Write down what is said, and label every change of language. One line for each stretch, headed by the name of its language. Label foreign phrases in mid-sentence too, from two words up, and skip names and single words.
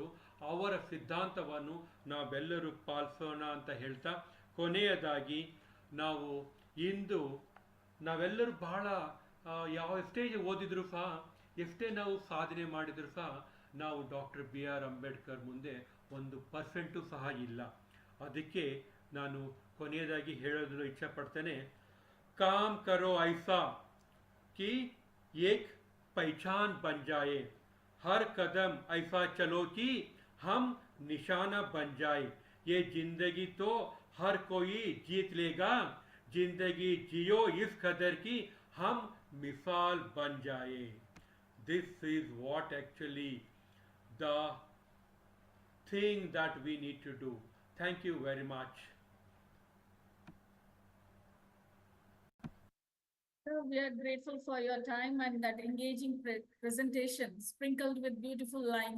Kannada: ಅವರ ಸಿದ್ಧಾಂತವನ್ನು ನಾವೆಲ್ಲರೂ ಪಾಲಿಸೋಣ ಅಂತ ಹೇಳ್ತಾ, ಕೊನೆಯದಾಗಿ ನಾವು ಇಂದು ನಾವೆಲ್ಲರೂ ಬಹಳ ಎಷ್ಟೇ ಓದಿದ್ರು ಸಹ, ಎಷ್ಟೇ ನಾವು ಸಾಧನೆ ಮಾಡಿದರೂ ಸಹ ನಾವು ಡಾಕ್ಟರ್ ಬಿ ಆರ್ ಅಂಬೇಡ್ಕರ್ ಮುಂದೆ 1% ಸಹ ಇಲ್ಲ. ಅದಕ್ಕೆ ನಾನು ಕೊನೆಯದಾಗಿ ಹೇಳೋದನ್ನು ಇಚ್ಛಪಡ್ತೇನೆ,
Hindi: काम करो ऐसा कि एक पहचान बन जाए, हर कदम ऐसा चलो कि हम निशाना बन जाए. ये जिंदगी तो हर कोई जीत लेगा, जिंदगी जियो इस कदर की हम मिसाल बन जाए.
English: This is what actually the thing that we need to do. Thank you very much. We are grateful for your time and that engaging presentation sprinkled with beautiful lines.